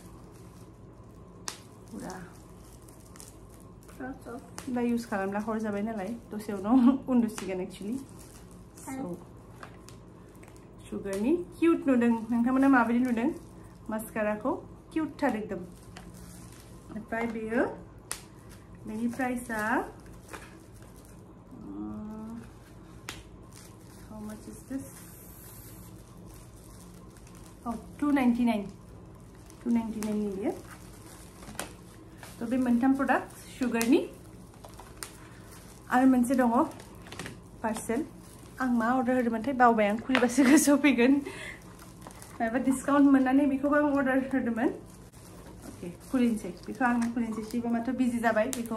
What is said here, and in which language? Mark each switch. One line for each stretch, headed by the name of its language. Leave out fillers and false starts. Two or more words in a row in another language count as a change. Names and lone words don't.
Bodo: पुरा दा इउज खालामला हर जाबाय नालाय दसे उनाव उन्दुसिगोन एक्चुअली सुगारनि किउट नुदों नोंथांमोना माबायदि नुदों मास्काराखौ किउट थार एकदम ओमफ्राय बेयो बेनि प्राइसआ
English: how much is this oh
Bodo: 299 नि बियो तो बे मोनथाम प्रडाक्ट सुगारनि आरो मोनसे दङ पार्सेल आं मा अर्डार होदोंमोनथाय बावबाय आं खुलिबासो गोसोआव फैगोन माबा डिसकाउन्ट मोननानै बेखौबो आं अर्डार होदोंमोन ओके खुलिनोसै बेखौ आं खुलिनोसै सिगाङावथ' बिजि जाबाय बेखौ